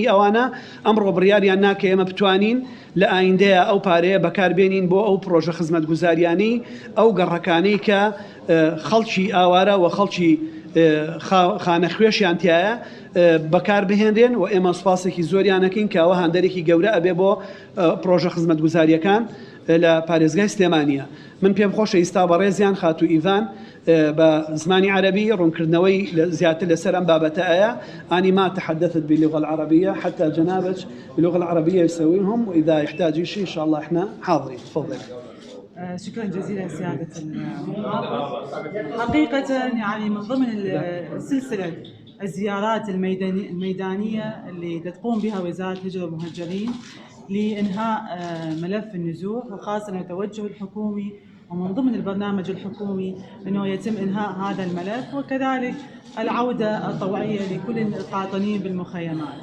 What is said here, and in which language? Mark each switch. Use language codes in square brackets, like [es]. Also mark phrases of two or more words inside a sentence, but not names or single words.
[ckb] ئەوانە ئەمڕۆ بڕیاریان ناکە ئێمە بتوانین لە ئایندەیە ئەو پارەیە بەکاربێنین بۆ ئەو پرۆژە خزمەتگوزاریانەی ئەو گەڕەکانەی کە خەڵکی ئاوارە و خەڵکی خانەخوێشیان تایە بەکار بهێنرێن و ئێمە سوپاسێکی زۆریانەکەین کە ئەوە هەندێکی گەورە ئەبێ بۆ پرۆژە خزمەتگوزاریەکان لە پارێزگای سلێمانیە. من پێم خۆشە ئێستا بە ڕێزیان خاتو ئیڤان بە زمانی عربی ڕوونکردنەوەی زیاتر لەسەر ئەم بابەتە ئایا [ar] أني ما تحدثت باللغة العربية حتى جنابك باللغة العربية يسويهم، وإذا يحتاج شيء إن شاء الله إحنا حاضرين. تفضل. شكرا جزيلا سيادة المحافظ. حقيقة يعني من ضمن سلسلة الزيارات الميدانية اللي تقوم بها وزارة الهجرة والمهجرين لإنهاء ملف النزوح، وخاصة التوجه الحكومي ومن ضمن البرنامج الحكومي أنه يتم إنهاء هذا الملف، وكذلك العودة الطوعية لكل القاطنين بالمخيمات.